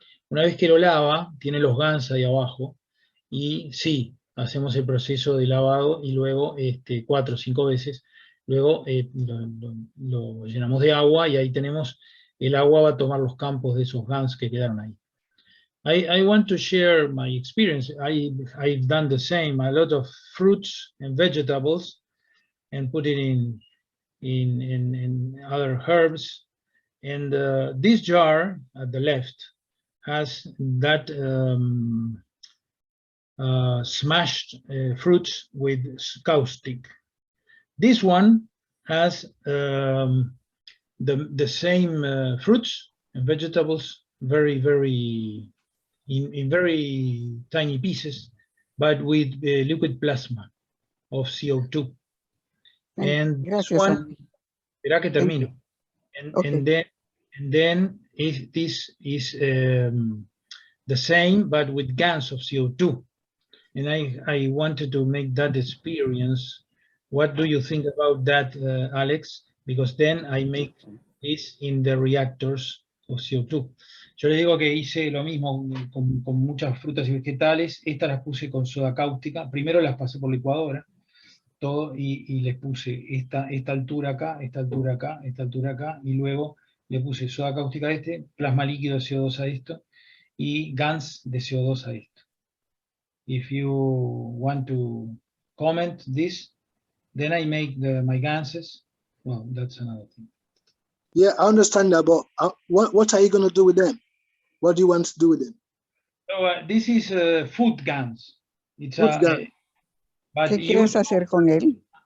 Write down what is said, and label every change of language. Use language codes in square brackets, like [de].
[es] Una vez que lo lava, tiene los GANs ahí abajo, y sí, hacemos el proceso de lavado y luego 4 o 5 veces, luego lo llenamos de agua y ahí tenemos, el agua va a tomar los campos de esos GANs que quedaron ahí. [en] I want to share my experience. I've done the same, a lot of fruits and vegetables, and put it in other herbs. And this jar at the left has that smashed fruits with caustic. This one has the same fruits and vegetables, very in very tiny pieces, but with liquid plasma of CO2. And this one, [es] verá que termino. [en] And then this is the same, but with GANs of CO2. And I wanted to make that experience. What do you think about that, Alex? Because then I make this in the reactors of CO2. [es] Yo les digo que hice lo mismo con muchas frutas y vegetales. Estas las puse con soda cáustica. Primero las pasé por licuadora, todo, y les puse esta altura acá, esta altura acá, esta altura acá, y luego le puse soda cáustica a plasma líquido de CO2 a esto, y GANs de CO2 a esto. [en] If you want to comment this, then I make my ganses. Well, that's another thing. Yeah, I understand that, but what are you going to do with them? What do you want to do with them? So this is food GANs. It's Food GAN. [es] ¿Qué quieres hacer con él?